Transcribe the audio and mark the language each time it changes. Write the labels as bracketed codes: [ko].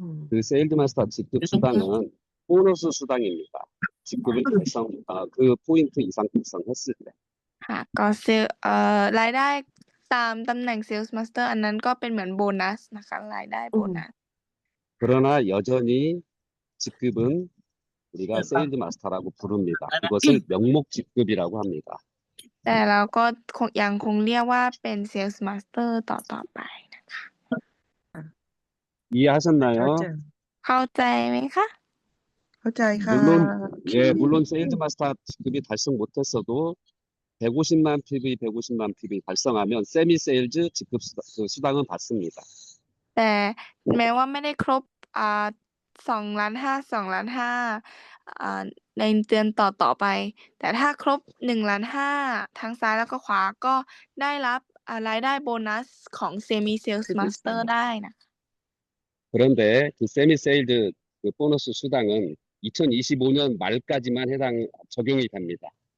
[ko] 그 세일즈 마스터 직급 수당은 보너스 수당입니다. 직급을 그 포인트 이상 달성했을 때. [th] ค่ะ ก็รายได้ตามตำแหน่ง Sales Master อันนั้นก็เป็นเหมือนโบนัสนะคะ รายได้โบนัส [ko] 그러나 여전히 직급은 우리가 세일즈 마스터라고 부릅니다. 그것을 명목 직급이라고 합니다. [th] แต่เราก็ยังคงเรียกว่าเป็น Sales Master ต่อไปนะคะ [ko] 이해하셨나요? [th] เข้าใจไหมคะ? เข้าใจค่ะ [ko] 물론 세일즈 마스터 직급이 달성 못했어도 150만 PV 달성하면 세미 세일즈 직급 수당은 받습니다. [th] แต่แม้ว่าไม่ได้ครบ2,500,000 2,500,000ในเดือนต่อไป แต่ถ้าครบ 1,500,000 ทั้งซ้ายแล้วก็ขวาก็ได้รับรายได้โบนัสของ Semi Sales Master ได้นะ [ko] 그런데 그 세미 세일즈 그 보너스 수당은 2025년 말까지만 적용이 됩니다.